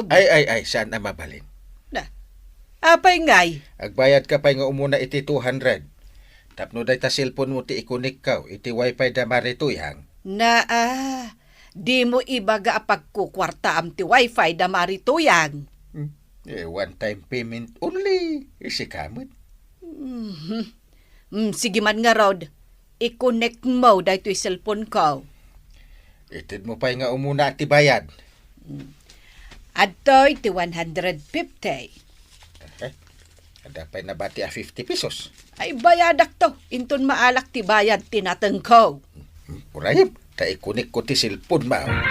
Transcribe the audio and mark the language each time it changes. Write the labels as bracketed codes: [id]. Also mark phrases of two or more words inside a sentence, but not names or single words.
[ilo] ay, saan na mabalin? Na, apay ngay. Agbayad ka pa nga umuna iti 200. Tapno day ta cellphone mo ti ikunik ka, iti wifi da marituyang. Na, di mo ibaga pagkukwarta am ti wifi da marituyang. [en] One-time payment only. [ilo] Isikamot. Sige man nga Rod, [tl] i-connect mo dahil ito'y cellphone ko. [ilo] Itid mo pa nga umuna ti bayad. Adto'y ti 150. Ada pa na bati a 50 pesos. Ay bayadak to, inton maalak ti bayad tinateng ko. Urayim, ta ikunik ko ti cellphone ma.